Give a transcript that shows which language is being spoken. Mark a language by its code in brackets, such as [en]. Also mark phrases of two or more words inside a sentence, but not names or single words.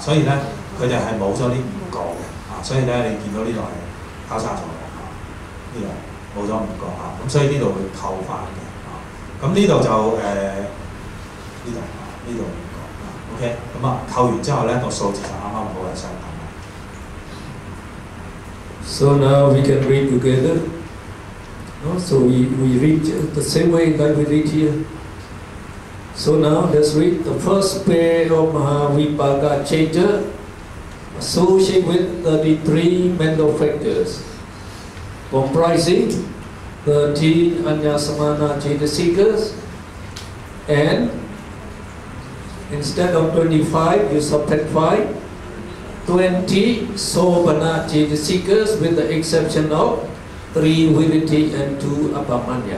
[yue] 所以咧佢哋係冇咗呢5個嘅啊。所以咧你見到呢度係交叉咗嘅啊，呢度。冇咗5個啊，咁所以呢度會扣翻嘅啊。咁呢度就呢度5個啊 ，OK。咁啊扣完之後咧個數字就啱啱好係相等嘅。 [en] So now we can read together. So we read the same way like we read here. So now let's read the first pair of [pi] Mahavipaka Chaita [en] associated with 33 mental factors, comprising 13 [pi] Anyasamana Chaitasikas, [en] and instead of 25 you subtract 5, 20 [pi] Sobhana Chaitasikas [en] with the exception of 3 Viriti and 2 Abhidhamma.